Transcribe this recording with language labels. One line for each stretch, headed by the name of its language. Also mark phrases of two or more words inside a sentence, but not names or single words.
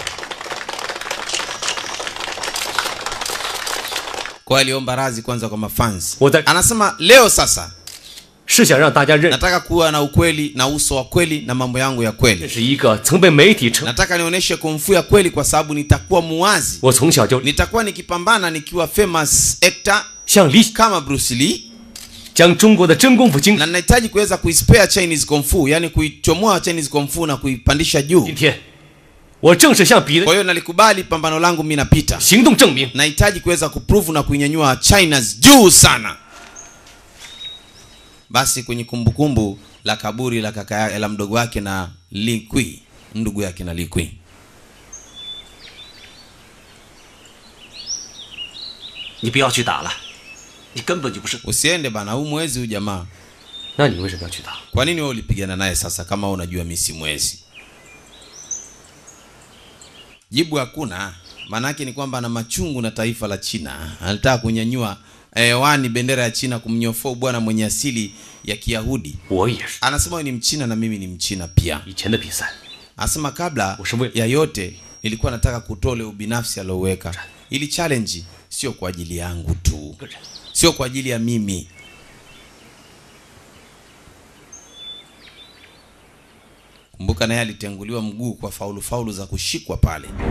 Swahili: Kwa aliomba radhi kwanza kwa mafans. Anasema leo sasa nataka kuwa na ukweli na uso wa kweli na mambo yangu ya kweli. Nataka nionyeshe Kung Fu ya kweli kwa sababu nitakuwa muwazi. Nitakuwa nikipambana nikiwa
English: famous actor
Swahili: kama Bruce Lee. Na ninahitaji kuweza kuispare
English: Chinese Kung Fu,
Swahili: yani kuichomoa
English: Chinese Kung Fu
Swahili: na kuipandisha juu.
Chinese: 我正是向彼得
Swahili: Kwa hiyo nalikubali pambano langu mimi napita.
Chinese: 行动证明
Swahili: Nahitaji kuweza kuprove na kuinyanyua China juu sana. Basi kwenye kumbukumbu la kaburi la kaka la mdogo wake na Li Kui, ndugu yake na Li Kui.
Chinese: 你不要去打了，你根本就不是。
Swahili: Usiende bana, huu mwezi huu jamaa.
Chinese: 那你为什么要去打？
Swahili: Kwa nini wewe ulipigana naye sasa kama unajua mimi si mwezi? Jibu hakuna. Manake ni kwamba ana machungu na taifa la China. Anataka kunyanyua hewani bendera ya China kumnyofoa bwana mwenye asili ya Kiyahudi.
Chinese: 我也是。
Swahili: Anasema wewe ni Mchina na mimi ni Mchina pia.
Chinese: 以前的比赛，
Swahili: Anasema kabla ya yote nilikuwa nataka kutole ubinafsi alioweka. Ili challenge sio kwa ajili yangu tu. Sio kwa ajili ya mimi. Kumbuka naye alitenguliwa mguu kwa faulu za kushikwa pale.